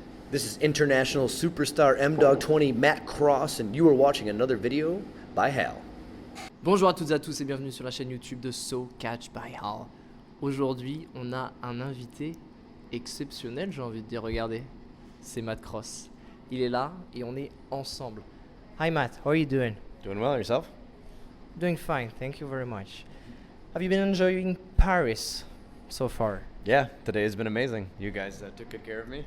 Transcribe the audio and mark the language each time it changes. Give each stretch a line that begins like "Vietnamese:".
English: This is international superstar M-Dog20 Matt Cross, and you are watching another video by Hal.
French: Bonjour à toutes et à tous et bienvenue sur la chaîne YouTube de So Catch by Hal. Aujourd'hui, on a un invité exceptionnel, j'ai envie de dire. Regardez, c'est Matt Cross. Il est là et on est ensemble.
English: Hi Matt, how are you doing? Doing well, yourself? Doing fine, thank you very much. Have you been enjoying Paris so far? Yeah, today has been amazing. You guys took good care of me.